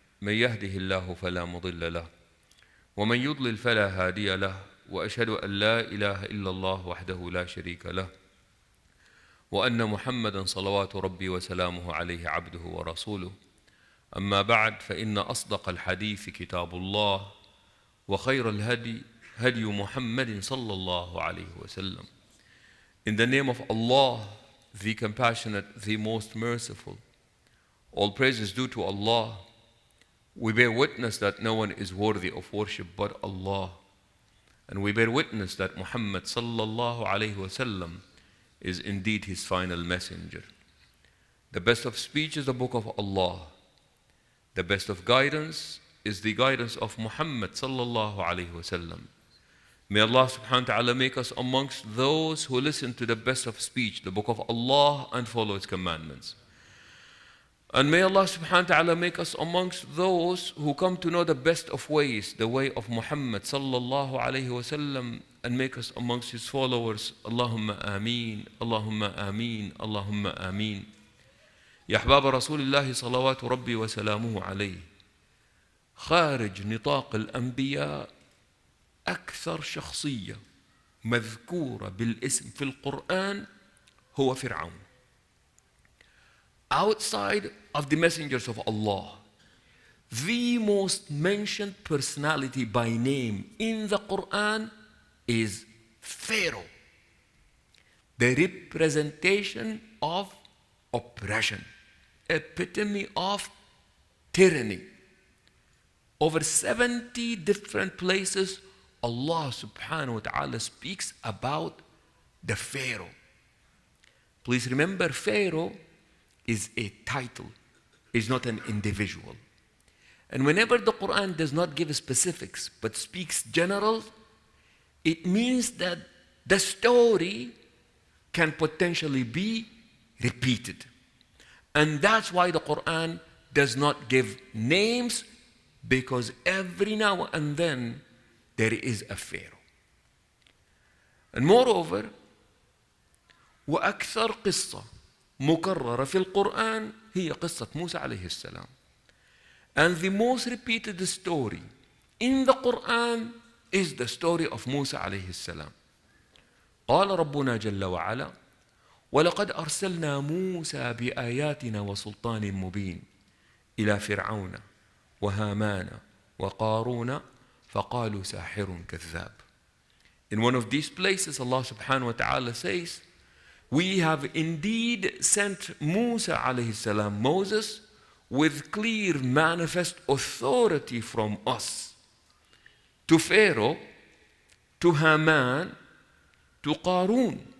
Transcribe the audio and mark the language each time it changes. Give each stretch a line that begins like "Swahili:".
Arabic: من يهده الله فلا مضل له، ومن يضلل فلا هادي له، وأشهد أن لا إله إلا الله وحده لا شريك له، وأن محمدا صلوات ربي وسلامه عليه عبده ورسوله. أما بعد، فإن أصدق الحديث كتاب الله، وخير الهدي هدي محمد صلى الله عليه وسلم.
English: In the name of Allah, the compassionate, the most merciful, all praise is due to Allah. We bear witness that no one is worthy of worship but Allah, and we bear witness that Muhammad sallallahu alayhi wasallam is indeed his final messenger. The best of speech is the book of Allah. The best of guidance is the guidance of Muhammad sallallahu alayhi wasallam. May Allah subhanahu wa ta'ala make us amongst those who listen to the best of speech, the book of Allah, and follow its commandments. And may Allah subhanahu wa ta'ala make us amongst those who come to know the best of ways, the way of Muhammad sallallahu alayhi wasallam, and make us amongst his followers. Allahumma ameen, Allahumma ameen, Allahumma ameen.
Arabic: يا أحباب رسول الله صلوات ربي وسلامه عليه، خارج نطاق الأنبياء أكثر شخصية مذكورة بالاسم في القرآن هو فرعون.
English: Outside of the messengers of Allah, the most mentioned personality by name in the Quran is Pharaoh, the representation of oppression, epitome of tyranny. Over 70 different places Allah subhanahu wa ta'ala speaks about the Pharaoh. Please remember, Pharaoh is a title, is not an individual. And whenever the Quran does not give specifics but speaks general, it means that the story can potentially be repeated. And that's why the Quran does not give names, because every now and then there is a Pharaoh. And moreover,
Arabic: وأكثر قصة مكررة في القرآن هي قصة موسى عليه السلام.
English: And the most repeated story in the Quran is the story of Musa alayhi salam.
Arabic: قال ربنا جل وعلا ولقد أرسلنا موسى بآياتنا وسلطان مبين إلى فرعون وهامان وقارون فقالوا ساحر كذاب.
English: In one of these places, Allah subhanahu wa ta'ala says, we have indeed sent Musa alayhi salam, Moses, with clear manifest authority from us to Pharaoh, to Haman, to Qarun.